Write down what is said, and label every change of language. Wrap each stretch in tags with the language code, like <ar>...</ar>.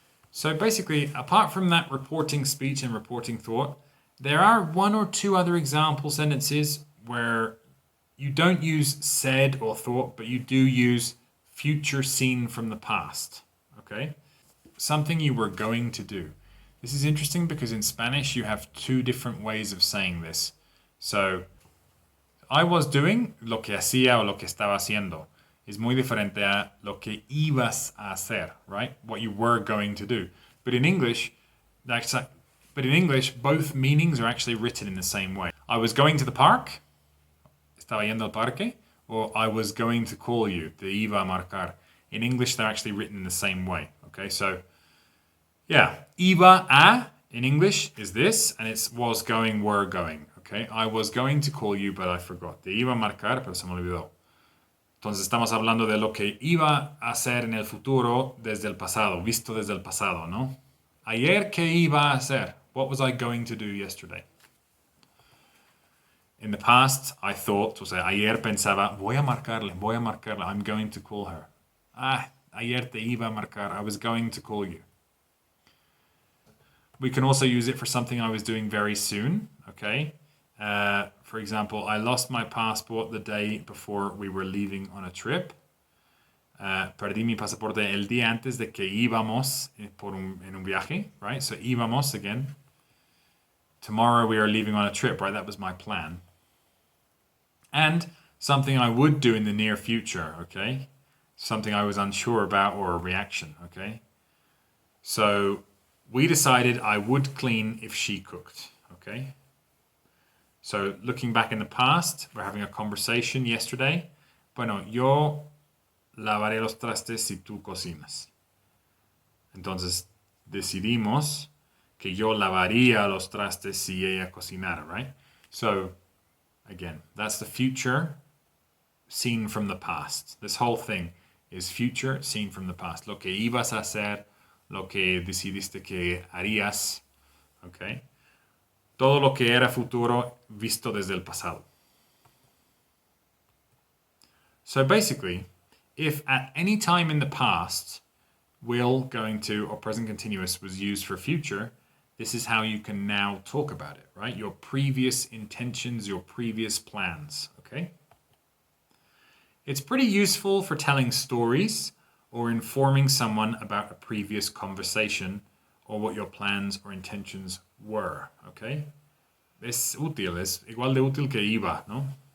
<en>So basically, apart from that reporting speech and reporting thought, there are one or two other example sentences where you don't use said or thought, but you do use future seen from the past, okay? Something you were going to do. This is interesting because in Spanish you have two different ways of saying this. So, I was doing</en> <es>lo que hacía o lo que estaba haciendo. Es muy diferente a lo que ibas a hacer, right?</es> <en>What you were going to do. But in English, both meanings are actually written in the same way. I was going to the park,</en> <es>estaba yendo al parque,</es> <en>or I was going to call you,</en> <es>te iba a marcar.</es> <en>In English, they're actually written in the same way. Okay, so yeah, iba a in English is this, and it's was going, were going. Okay, I was going to call you, but I forgot.</en> <es>Te iba a marcar, pero se me olvidó. Entonces estamos hablando de lo que iba a hacer en el futuro desde el pasado, visto desde el pasado, ¿no? Ayer, ¿qué iba a hacer?</es> <en>What was I going to do yesterday? In the past, I thought,</en> <es>o sea, ayer pensaba, voy a marcarle,</es> <en>I'm going to call her.</en> <es>Ah, ayer te iba a marcar,</es> <en>I was going to call you. We can also use it for something I was doing very soon, okay? For example, I lost my passport the day before we were leaving on a trip.</en> <es>Perdí mi pasaporte el día antes de que íbamos en un viaje, right?</es> <en>So íbamos again. Tomorrow we are leaving on a trip, right? That was my plan. And something I would do in the near future, okay? Something I was unsure about or a reaction, okay? So we decided I would clean if she cooked, okay? So looking back in the past, we're having a conversation yesterday.</en> <es>Bueno, yo lavaré los trastes si tú cocinas. Entonces decidimos que yo lavaría los trastes si ella cocinara, right?</es> <en>So again, that's the future seen from the past. This whole thing is future seen from the past.</en> <es>Lo que ibas a hacer, lo que decidiste que harías,</es> <en>okay?</en> <es>Todo lo que era futuro visto desde el pasado.</es> <en>So basically, if at any time in the past will, going to, or present continuous was used for future, this is how you can now talk about it, right? Your previous intentions, your previous plans, okay? It's pretty useful for telling stories or informing someone about a previous conversation or what your plans or intentions were, okay?</en> <es>Es útil, es igual de útil que iba, ¿no?</es>